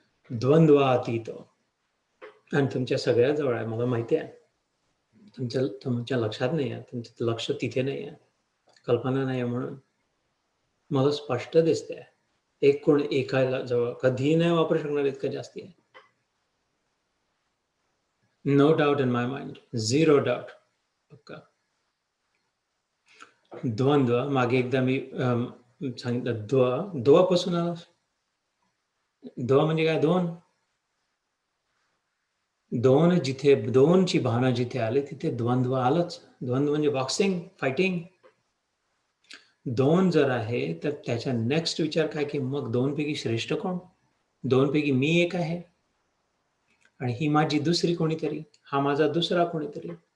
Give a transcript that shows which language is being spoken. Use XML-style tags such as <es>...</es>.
<mr>द्वंद्वातीत, आणि तुमच्या सगळ्या जवळ आहे, मला माहिती आहे. तुमच्या लक्षात नाही आहे, तुमचं लक्ष तिथे नाही आहे, कल्पना नाही आहे, म्हणून मला स्पष्ट दिसते. एक कोण एकाला जवळ कधीही नाही वापरू शकणार इतकं जास्ती आहे.</mr> <en>No doubt in my mind, 0 doubt.</en> <mr>पक्का. द्वंद्व, मागे एकदा मी सांगितलं, द्वापासून आला. द्व म्हणजे काय, दोन जिथे, दोनची भावना जिथे आली तिथे द्वंद्व आलंच. द्वंद्व म्हणजे बॉक्सिंग, फायटिंग. दोन जर आहे तर त्याचा नेक्स्ट विचार काय की मग दोनपैकी श्रेष्ठ कोण, दोनपैकी मी एक आहे आणि ही माझी दुसरी कोणीतरी, हा माझा दुसरा कोणीतरी.</mr>